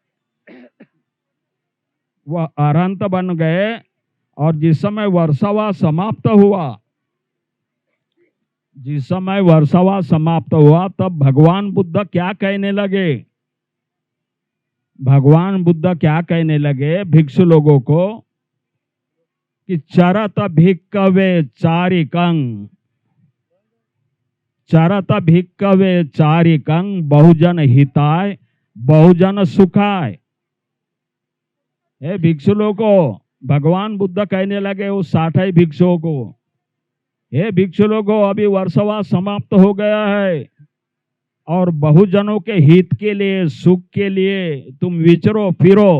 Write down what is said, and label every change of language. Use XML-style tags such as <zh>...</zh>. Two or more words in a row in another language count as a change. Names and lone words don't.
<hi>वह अरहंत बन गए और जिस समय वर्षावास समाप्त हुआ, जिस समय वर्षावास समाप्त हुआ तब भगवान बुद्ध क्या कहने लगे? भगवान बुद्ध क्या कहने लगे भिक्षु लोगों को कि</hi> <pi>चरत भिक्कवे चारिकं, चरत भिक्कवे चारिकं बहुजन हिताय बहुजन सुखाय।</pi> <hi>हे भिक्षु लोगों, भगवान बुद्ध कहने लगे उस 60 भिक्षुओं को, हे भिक्षु लोगों, अभी वर्षावास समाप्त हो गया है और बहुजनों के हित के लिए, सुख के लिए तुम विचरो फिरो।</hi>